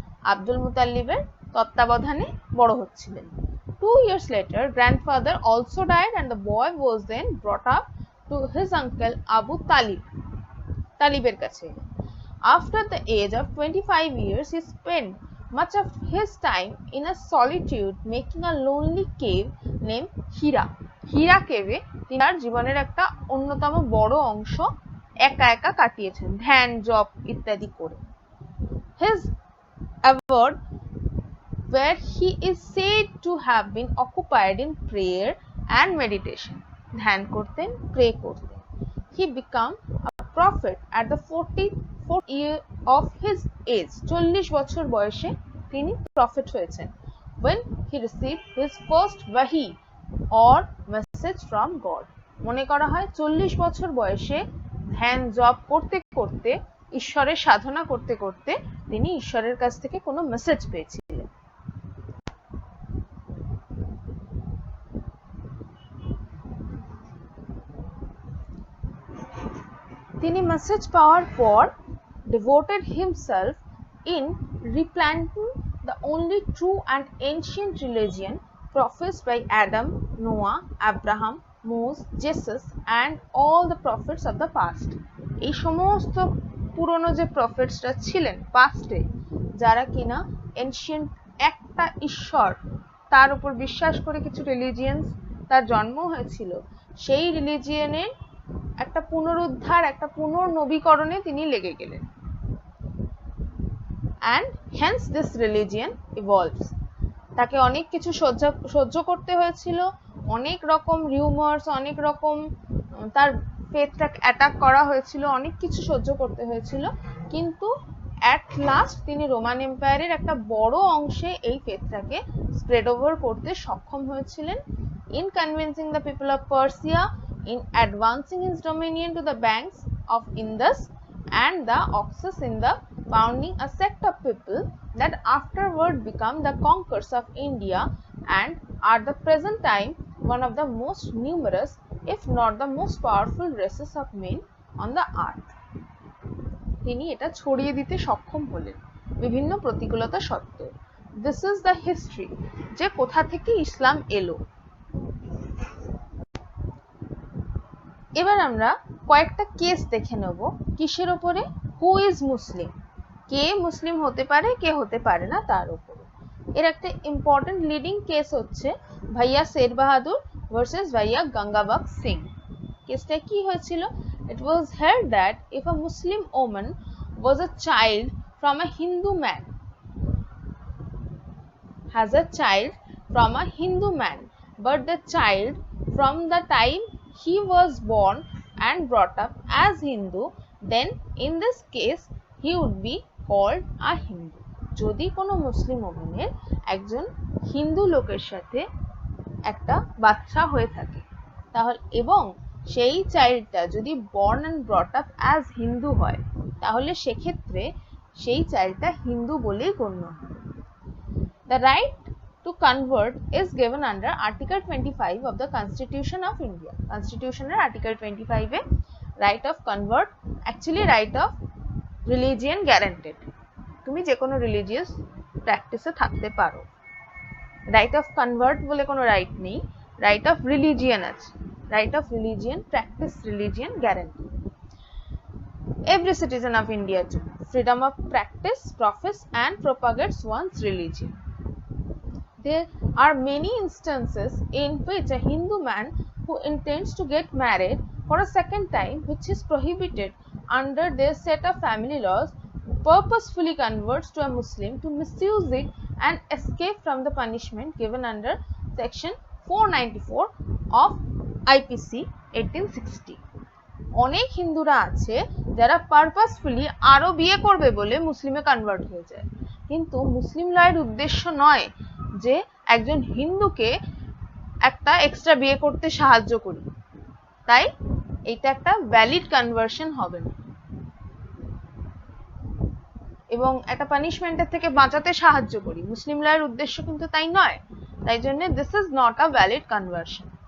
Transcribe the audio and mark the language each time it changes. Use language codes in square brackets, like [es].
[bn] আব্দুল মুতাল্লিবের তত্ত্বাবধানে বড় হচ্ছিলেন। [en] 2 years later, grandfather also died and the boy was then brought up to his uncle Abu Talibের [bn] কাছে। [en] After the age of 25 years, he spent much of his time in a solitude, making a lonely cave named Hira. [bn] Hira cave তিনি তার জীবনের একটা অন্যতম বড় অংশ একা একা কাটিয়েছেন, ধ্যান, জপ ইত্যাদি করে। [en] His abode, where he is said to have been occupied in prayer and meditation. [bn] ধ্যান করতেন, প্রে করতেন। [en] He became a prophet at the 44th year of his age. [bn] 40 বছর বয়সে তিনি প্রফেট হয়েছেন। [en] When he received his first wahi or message from God. [bn] মনে করা হয় 40 বছর বয়সে ধ্যান জপ করতে করতে, ঈশ্বরের সাধনা করতে করতে তিনি ঈশ্বরের কাছ থেকে কোনো মেসেজ পেয়েছিলেন। তিনি মেসেজ পাওয়ার পর [en] devoted himself in replanting the only true and ancient religion professed by Adam, Noah, Abraham, Moses, Jesus and all the prophets of the past. [bn] এই সমস্ত পুরনো যে প্রফেটসরা ছিলেন পাস্টে, যারা কিনা এনশিয়েন্ট একটা ঈশ্বর তার উপর বিশ্বাস করে কিছু রিলিজিয়ান্স তার জন্ম হয়েছিল, সেই রিলিজিয়নের একটা পুনরুদ্ধার, একটা পুনর্নবীকরণে তিনি লেগে গেলেন। [en] and hence this religion evolves. [bn] তাকে অনেক কিছু সহ্য করতে হয়েছিল, অনেক রকম রিউমার্স, অনেক রকম তার ফেথটাকে অ্যাটাক করা হয়েছিল, অনেক কিছু সহ্য করতে হয়েছিল, কিন্তু [en] at last [bn] তিনি রোমান এম্পায়ারের একটা বড় অংশে এই ফেথটাকে স্প্রেড ওভার করতে সক্ষম হয়েছিলেন। [en] in convincing the people of Persia, in advancing his dominion to the banks of Indus and the Oxus, in the founding a sect of people that afterward become the conquerors of India and at the present time one of the most numerous, if not the most powerful races of men on the earth. [bn] তিনি এটা ছড়িয়ে দিতে সক্ষম হলেন বিভিন্ন প্রতিকূলতা সত্ত্বেও। [en] This is the history, [bn] যে কোথা থেকে ইসলাম এলো। এবার আমরা কয়েকটা কেস দেখে নেব কিসের উপরে, হু ইজ মুসলিম, কে মুসলিম হতে পারে কে হতে পারে না তার উপরে। এর একটা ইম্পর্টেন্ট লিডিং কেস হচ্ছে ভাইয়া শের বাহাদুর ভার্সেস ভাইয়া গঙ্গাবাগ সিং। কেসটা কি হয়েছিল? [en] It was held that if a Muslim woman was a child from a Hindu man, has a child from a Hindu man, but the child from the time he was born and brought up as Hindu, then in this case he would be called a Hindu. [bn] যদি কোনো মুসলিম ওমেনের একজন হিন্দু লোকের সাথে একটা বাচ্চা হয়ে থাকে, তাহলে এবং সেই চাইল্ডটা যদি [en] born and brought up as [bn] Hindu হয়, তাহলে সেক্ষেত্রে সেই চাইল্ডটা হিন্দু বলেই গণ্য হবে। [en] The right to convert is given under Article 25 of the Constitution of India. Constitution Article 25 এ right of convert, actually right of religion guaranteed. [bn] তুমি যে কোনো রিলিজিয়াস প্র্যাকটিসে থাকতে পারো। রাইট অফ কনভার্ট বলে কোনো রাইট নেই, রাইট অফ রিলিজিয়ন আছে। [en] Right of religion, practice religion guarantee. Every citizen of India too, freedom of practice, profess and propagates one's religion. There are many instances in which a Hindu man who intends to get married for a second time, which is prohibited under their set of family laws, purposefully converts to a Muslim to misuse it and escape from the punishment given under section 494 of IPC 1860. [bn] অনেক হিন্দুরা আছে যারা purposefully আরো বিয়ে করবে বলে মুসলিমে convert হয়ে যায়, কিন্তু মুসলিম লয়ের উদ্দেশ্য নয় যে একজন হিন্দুকে একটা এক্সট্রা বিয়ে করতে সাহায্য করি, তাই এটা একটা ভ্যালিড কনভার্সন হবে না এবং একটা পানিশমেন্টের থেকে বাঁচাতে সাহায্য করি, মুসলিম লয়ের উদ্দেশ্য কিন্তু তাই নয়, তাই জন্য [en] This is not a valid conversion.